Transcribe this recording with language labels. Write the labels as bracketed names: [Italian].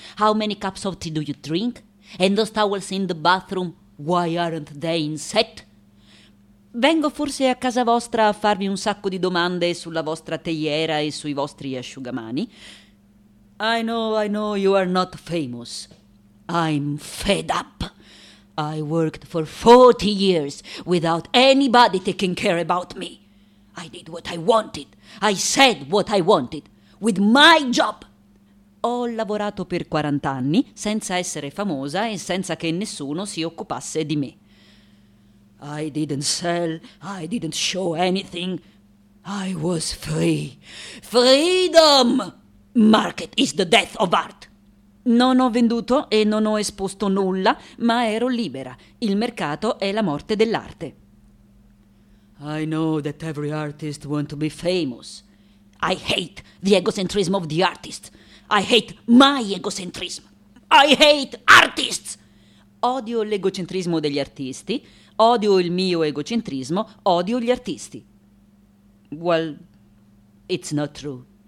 [English] How many cups of tea do you drink? And those towels in the bathroom, why aren't they in set? [Italian] Vengo forse a casa vostra a farvi un sacco di domande sulla vostra teiera e sui vostri asciugamani? [English] I know you are not famous. I'm fed up. I worked for 40 years without anybody taking care about me. I did what I wanted. I said what I wanted, with my job. [Italian] Ho lavorato per 40 anni senza essere famosa e senza che nessuno si occupasse di me. [English] I didn't sell, I didn't show anything. I was free. Freedom! Market is the death of art. [Italian] Non ho venduto e non ho esposto nulla, ma ero libera. Il mercato è la morte dell'arte. [English] I know that every artist wants to be famous. I hate the egocentrism of the artist. I hate my egocentrism. I hate artists! [Italian] Odio l'egocentrismo degli artisti. Odio il mio egocentrismo. Odio gli artisti. [English] Well, it's not true.